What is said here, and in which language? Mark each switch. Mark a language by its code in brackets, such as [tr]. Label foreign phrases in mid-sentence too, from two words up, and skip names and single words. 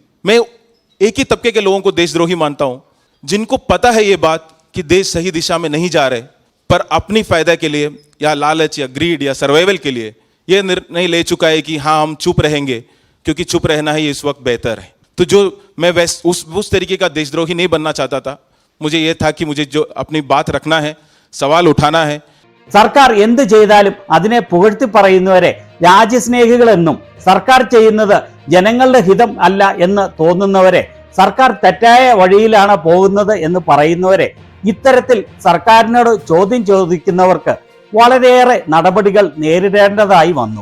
[hi] मैं एक ही तबके के लोगों को देशद्रोही मानता हूं, जिनको पता है ये बात कि देश सही दिशा में नहीं जा रहे, पर अपनी फायदा के लिए या लालच या ग्रीड या सर्वाइवल के लिए ये निर्णय ले चुका है कि हाँ हम चुप रहेंगे, क्योंकि चुप रहना ही इस वक्त बेहतर है। तो जो मैं उस तरीके का देशद्रोही नहीं बनना चाहता था, मुझे ये था कि मुझे जो अपनी बात रखना है, सवाल उठाना है। [ml] സർക്കാർ എന്ത് ചെയ്താലും അതിനെ പുകഴ്ത്തി പറയുന്നവരെ രാജ്യസ്നേഹികളെന്നും, സർക്കാർ ചെയ്യുന്നത് ജനങ്ങളുടെ ഹിതം അല്ല എന്ന് തോന്നുന്നവരെ, സർക്കാർ തെറ്റായ വഴിയിലാണ് പോകുന്നത് എന്ന് പറയുന്നവരെ, ഇത്തരത്തിൽ സർക്കാരിനോട് ചോദ്യം ചോദിക്കുന്നവർക്ക് വളരെയേറെ നടപടികൾ നേരിടേണ്ടതായി വന്നു.